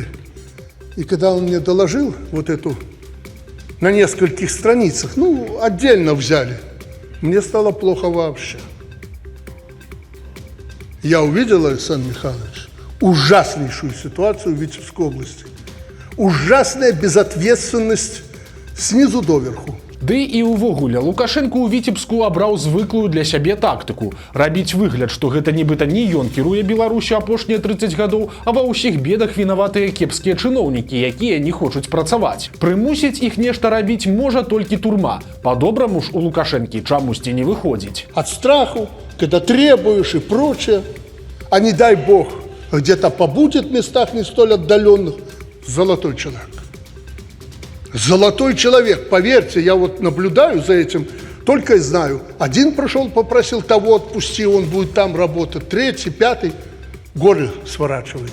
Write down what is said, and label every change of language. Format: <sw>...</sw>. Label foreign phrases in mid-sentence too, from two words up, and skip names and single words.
<ru>И когда он мне доложил вот эту на нескольких страницах, отдельно взяли, мне стало плохо вообще. Я увидел, Александр Михайлович, ужаснейшую ситуацию в Витебской области. Ужасная безответственность снизу доверху.</ru> <be>Ды і ўвогуле, Лукашенко ў Віцебску абраў звыклую для сябе тактыку. Рабіць выгляд, што гэта нібыта не ён кіруе Беларусю апошнія 30 гадоў, а ва ўсіх бедах вінаватыя кепскія чыноўнікі, якія не хочуць працаваць. Прымусіць іх нешта рабіць можа толькі турма. Па-добраму ж у Лукашэнкі чамусьці не выходзіць.</be> <ru>От страху, когда требуешь и прочее, а не дай бог, где-то побудет в местах не столь отдаленных, золотой человек. Золотой человек, поверьте, я вот наблюдаю за этим, только и знаю. Один пришел, попросил того отпусти, он будет там работать, третий, пятый, горы сворачивает.</ru>